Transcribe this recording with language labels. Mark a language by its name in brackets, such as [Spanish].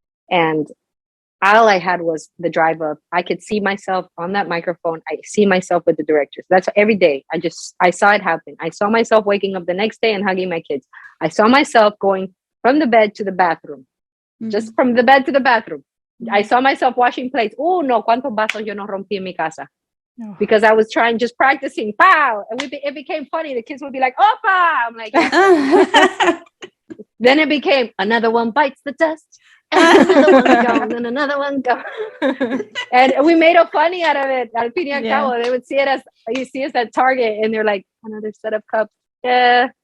[English] And all I had was the drive of, I could see myself on that microphone. I see myself with the directors. That's every day. I saw it happen. I saw myself waking up the next day and hugging my kids. I saw myself going from the bed to the bathroom, just from the bed to the bathroom. I saw myself washing plates. [Spanish] Oh no, cuántos vasos yo no rompí en mi casa. [English] Because I was just practicing. Pow! And it became funny. The kids would be like, Opa! I'm like, yeah. Then it became another one bites the dust. Another one goes, and another one goes. And we made a funny out of it. [Spanish] Al fin y al cabo, [English] they would see it as, you see us at Target, and they're like, another set of cups. Yeah.